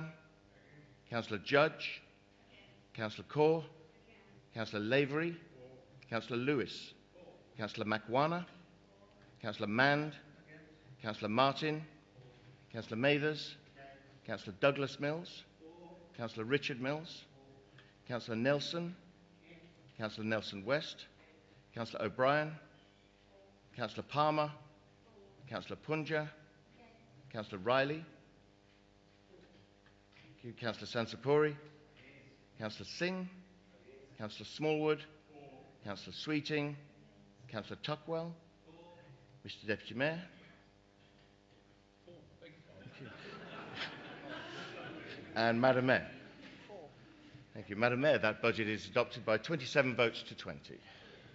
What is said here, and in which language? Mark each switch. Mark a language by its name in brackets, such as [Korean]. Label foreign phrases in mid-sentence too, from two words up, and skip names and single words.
[English] Councillor Judge, Councillor Kaur, Councillor Lavery, Councillor Lewis, Councillor Makwana, Councillor Mand, Councillor Martin, Councillor Mathers, Councillor Douglas Mills, Councillor Richard Mills, Councillor Nelson, Councillor Nelson West, Councillor O'Brien, Councillor Palmer, Councillor Punja, Councillor Riley, Councillor Sansapuri, Councillor Singh, Councillor Smallwood, Councillor Sweeting, Councillor Tuckwell, Mr Deputy Mayor. And Madam Mayor. Thank you. Madam Mayor, that budget is adopted by 27 votes to 20.